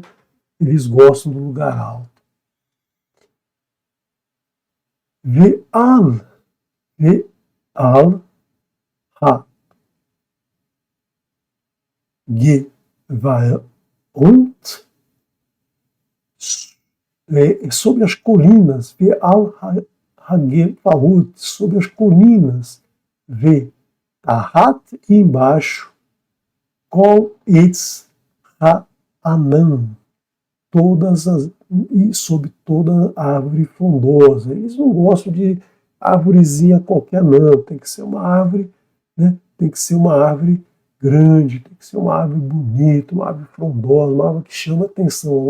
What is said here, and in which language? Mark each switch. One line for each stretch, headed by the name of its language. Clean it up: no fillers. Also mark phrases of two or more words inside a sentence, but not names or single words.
Portuguese: Eles gostam do lugar alto.
Hebrew: ועל הגבעות,
Portuguese: sobre as colinas,
Hebrew: ועל הגבעות,
Portuguese: sobre as colinas, tahat, e embaixo,
Hebrew: כל עץ רענן,
Portuguese: e sobre toda árvore frondosa. Eles não gostam de árvorezinha qualquer, não. Tem que ser uma árvore, né? Tem que ser uma árvore grande, tem que ser uma árvore bonita, uma árvore frondosa, uma árvore que chama atenção.